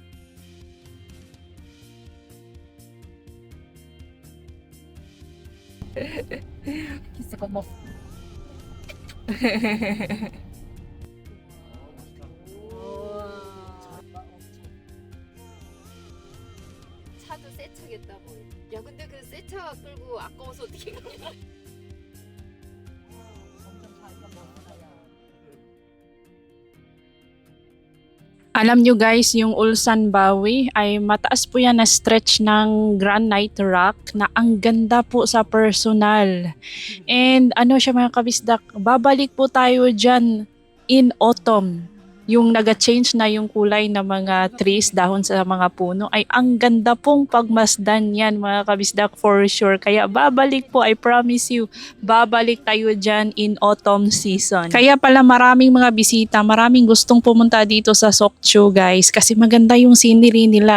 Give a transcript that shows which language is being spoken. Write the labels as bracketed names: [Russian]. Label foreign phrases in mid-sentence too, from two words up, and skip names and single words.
[Korean] 키스 고모. 차도 새 차겠다고. 야 근데 그 새 차 끌고 아까워서 어떻게 가냐? [Filipino] Alam nyo guys, yung Ulsan Bawi ay mataas po yan na stretch ng [English] granite rock [Filipino] na ang ganda po sa personal. And ano siya mga kabisdak, babalik po tayo dyan in autumn. Yung naga-change na yung kulay ng mga trees, dahon sa mga puno, ay ang ganda pong pagmasdan yan mga kabisdak [English] for sure. [Filipino] Kaya babalik po, [English] I promise you, [Filipino] babalik tayo dyan in [English] autumn season. [Filipino] Kaya pala maraming mga bisita, maraming gustong pumunta dito sa Sokcho guys, kasi maganda yung scenery nila.